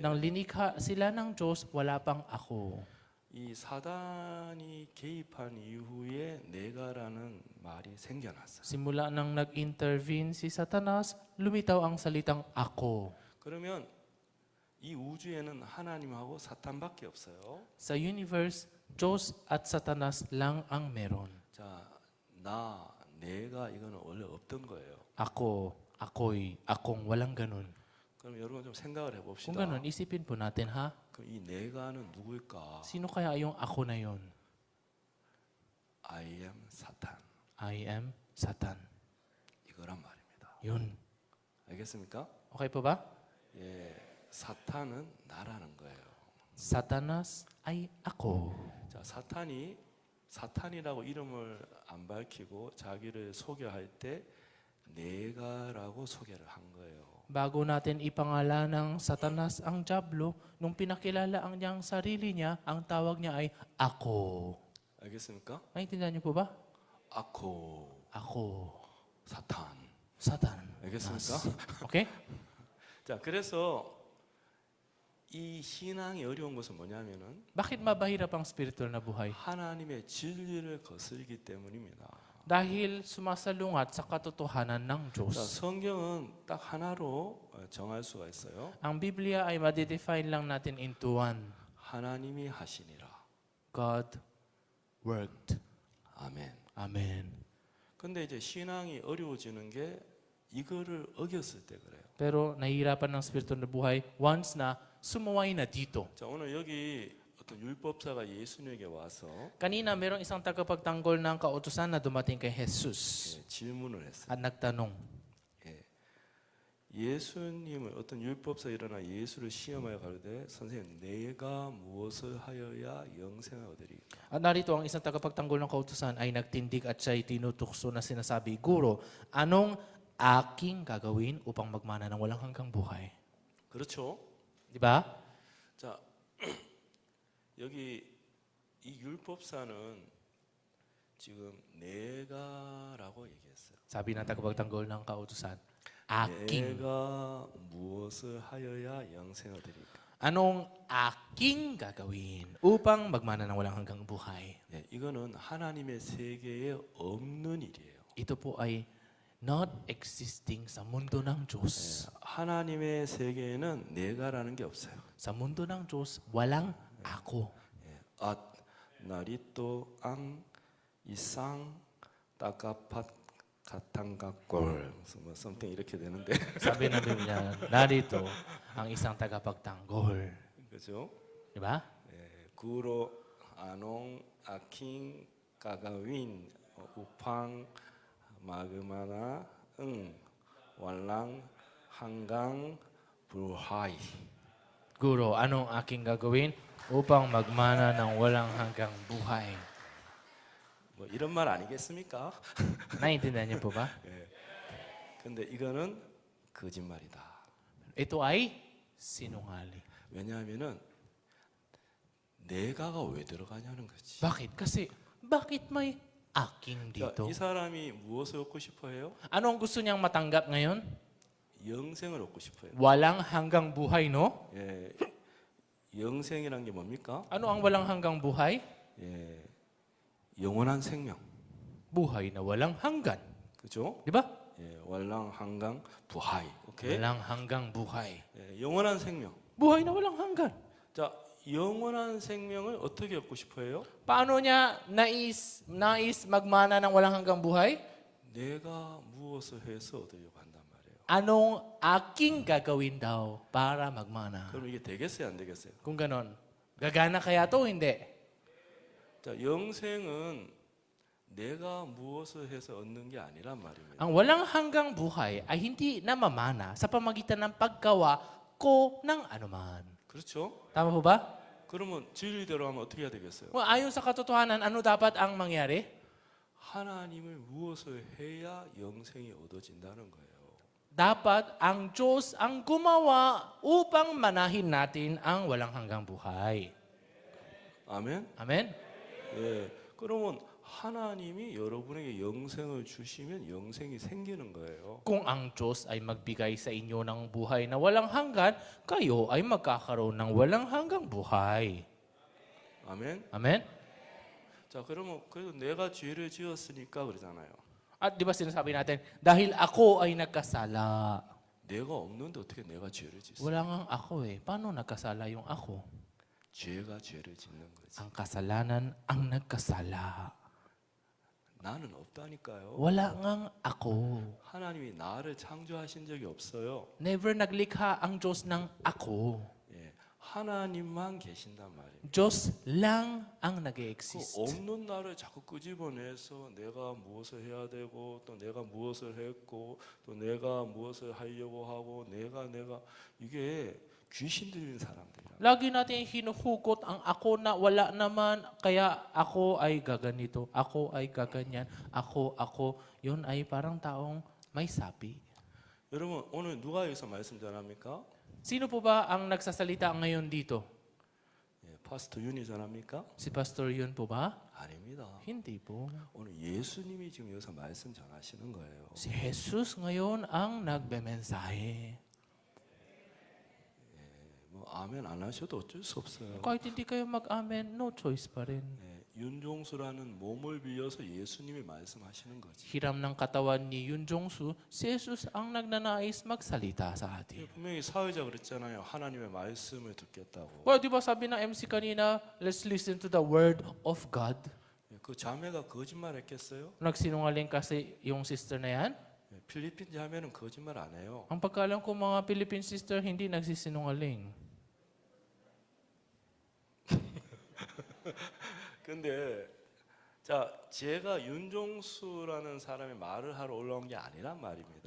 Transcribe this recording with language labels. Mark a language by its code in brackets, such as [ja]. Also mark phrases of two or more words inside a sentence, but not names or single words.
[tl] Nang linikha sila ng Diyos, wala pang ako. [ko] 이 사단이 개입한 이후에 내가라는 말이 생겨났어요. [tl] Simula nang nag-intervene si Satanas, lumitaw ang salitang ako. [ko] 그러면 이 우주에는 하나님하고 사탄밖에 없어요. [tl] Sa universe, Diyos at Satanas lang ang meron. [ko] 자, 내가 이거는 원래 없던 거예요. [tl] Ako, ako'y, akong, walang ganun. [ko] 그럼 여러분 좀 생각을 [tl] Kung [ko] 해봅시다. [tl] ganun, isipin po natin ha, [ko] 그럼 이 내가는 누구일까? [tl] sino kaya yung ako na yon? [en] I am 사탄. I am Satan. [ko] 이거란 말입니다. [tl] Yun. [ko] 알겠습니까? [tl] Okay po ba? [ko] 예, 사탄은 나라는 거예요. [tl] Satanas ay ako. [ko] 자, 사탄이라고 이름을 안 밝히고 자기를 소개할 때 내가라고 소개를 한 거예요. [tl] Bago natin ipangalan ng Satanas ang Diablo, nung pinakilala ang niyang sarili niya, ang tawag niya ay ako. [ko] 알겠습니까? [tl] Maintindihan niyo po ba? 아코, Ako. [ko] 사탄. [en] Satan. [ko] 알겠습니까? [tl] Okay? [ko] 자, 그래서 이 신앙이 어려운 것은 뭐냐면은 [tl] Bakit mabahirap ang spiritual na buhay? [ko] 하나님의 진리를 거스르기 때문입니다. [tl] Dahil sumasalungat sa katotohanan ng [ko] 자, [tl] Diyos. [ko] 성경은 딱 하나로 정할 수가 있어요. [tl] Ang Biblia ay madedefine lang natin into one. [ko] 하나님이 하시니라. [en] God worked. [ko] 아멘. [tl] Amen. [ko] 근데 이제 신앙이 어려워지는 게 이거를 어겼을 때 그래요. [tl] Pero nahihirapan ng spiritual na buhay once na sumuway na dito. [ko] 자, 오늘 여기 어떤 율법사가 예수님에게 와서 [tl] Kanina, merong isang tagapagtanggol ng kautusan na dumating kay Jesus [ko] 질문을 했어요. [tl] at nagtanong, [ko] 예수님을 어떤 율법사 일어나 예수를 시험하여 가로되 선생님 내가 무엇을 하여야 영생을 얻으리까? [tl] at narito ang isang tagapagtanggol ng kautusan ay nagtindig at siya'y tinutukso na sinasabi, Guro, anong aking gagawin upang magmana ng walang hanggang buhay. [ko] 그렇죠? [tl] Di ba? [ko] 자, 여기 이 율법사는 지금 내가라고 얘기했어요. [tl] Sabi ng tagapagtanggol ng kautusan, aking. [ko] 내가 무엇을 하여야 영생을 드릴까? [tl] Anong aking gagawin upang magmana ng walang hanggang buhay? [ko] 예, 이거는 하나님의 세계에 없는 일이에요. [tl] Ito po ay [en] not existing [tl] sa mundo ng Diyos. [ko] 하나님의 세계에는 내가라는 게 없어요. [tl] Sa mundo ng Diyos, walang ako. At narito ang isang tagapat katanggagol. [ko] 뭐 something 이렇게 되는데. [tl] Sabi ng Biblia, narito ang isang tagapagtanggol. [ko] 그죠? [tl] Di ba? 예, Guro anong aking gagawin upang magmana ng wallang hanggang buhay. Guro, anong aking gagawin upang magmana ng walang hanggang buhay? [ko] 뭐 이런 말 아니겠습니까? [tl] Naintindihan niyo po ba? [ko] 근데 이거는 거짓말이다. [tl] Ito ay sinungaling. [ko] 왜냐하면은 내가가 왜 들어가냐는 거지. [tl] Bakit? Kasi, bakit may aking dito? [ko] 이 사람이 무엇을 얻고 싶어해요? [tl] Ano ang gusto niyang matanggap ngayon? [ko] 영생을 얻고 싶어요. [tl] Walang hanggang buhay, no? [ko] 예, 영생이란 게 뭡니까? [tl] Ano ang walang hanggang buhay? [ko] 예, 영원한 생명, [tl] Buhay na walang hanggan. [ko] 그죠? [tl] Di ba? 예, wallang hanggang buhay. [ko] 오케이? [tl] Walang hanggang buhay. [ko] 예, 영원한 생명. [tl] Buhay na walang hanggan. [ko] 자, 영원한 생명을 어떻게 얻고 싶어해요? [tl] Paano niya nais magmana ng walang hanggang buhay? [ko] 내가 무엇을 해서 얻으려고 한단 말이에요. [tl] Anong aking gagawin daw para magmana? [ko] 그럼 이게 되겠어요, 안 되겠어요? [tl] Kung ganon, gagana kaya to o hindi? [ko] 자, 영생은 내가 무엇을 해서 얻는 게 아니란 말입니다. [tl] Ang walang hanggang buhay ay hindi namamana sa pamagitan ng paggawa ko ng anuman. [ko] 그렇죠? [tl] Tama po ba? [ko] 그러면 진리대로 하면 어떻게 해야 되겠어요? [tl] Well, ayon sa katotohanan, ano dapat ang mangyari? [ko] 하나님을 무엇을 해야 영생이 얻어진다는 거예요. [tl] Dapat ang Diyos ang gumawa upang manahin natin ang walang hanggang buhay. [ko] 아멘? [tl] Amen? [ko] 예. 그러면 하나님이 여러분에게 영생을 주시면 영생이 생기는 거예요. [tl] Kung ang Diyos ay magbigay sa inyo ng buhay na walang hanggan, kayo ay magkakaroon ng walang hanggang buhay. [ko] 아멘? [tl] Amen? [ko] 자, 그러면 그래도 내가 죄를 지었으니까 그러잖아요. [tl] At di ba sinasabi natin, dahil ako ay nagkasala. [ko] 내가 없는데 어떻게 내가 죄를 짓어? [tl] Wala nga ako eh. Paano nagkasala yung ako? [ko] 죄가 죄를 짓는 거지. [tl] Ang kasalanan ang nagkasala. [ko] 나는 없다니까요. [tl] Wala ngang ako. [ko] 하나님이 나를 창조하신 적이 없어요. [tl] Never naglikha ang Diyos ng ako. [ko] 예. 하나님만 계신단 말이에요. [tl] Diyos lang ang [ko] 그 [tl] nag-exist. [ko] 없는 나를 자꾸 끄집어내서 내가 무엇을 해야 되고 또 내가 무엇을 했고 또 내가 무엇을 하려고 하고 내가 이게 귀신 들린 사람들이야. [tl] Lagi natin hinuhugot ang ako na wala naman, kaya ako ay gaganito, ako ay gaganyan, ako. Yun ay parang taong may sapi. [ko] 여러분 오늘 누가 여기서 말씀 전합니까? [tl] Sino po ba ang nagsasalita ngayon dito? [ko] 예, 파스터 윤이 전합니까? [tl] Si Pastor Yun po ba? [ko] 아닙니다. [tl] Hindi po. [ko] 오늘 예수님이 지금 여기서 말씀 전하시는 거예요. [tl] Si Jesus ngayon ang nagbemensahe. [ko] 뭐 아멘 안 하셔도 어쩔 수 없어요. [tl] Kahit hindi kayo mag-amen, [en] no choice [tl] pa rin. [ko] 예, 윤종수라는 몸을 빌려서 예수님이 말씀하시는 거지. [tl] Hiram ng katawan ni Yun Jongsu, si Jesus ang nagnanais magsalita sa [ko] 예, [tl] atin. [ko] 분명히 사회자 그랬잖아요. 하나님의 말씀을 듣겠다고. [tl] Well, di ba sabi ng MC kanina, [en] let's listen to the word of God. [ko] 예, 그 자매가 거짓말했겠어요? [tl] Nagsinungaling kasi yung sister na yan. [ko] 예, 필리핀 자매는 거짓말 안 해요. [tl] Ang pagkalam ko mga Philippine sister, hindi nagsisinungaling. [ko] 근데 자 제가 윤종수라는 사람이 말을 하러 올라온 게 아니란 말입니다.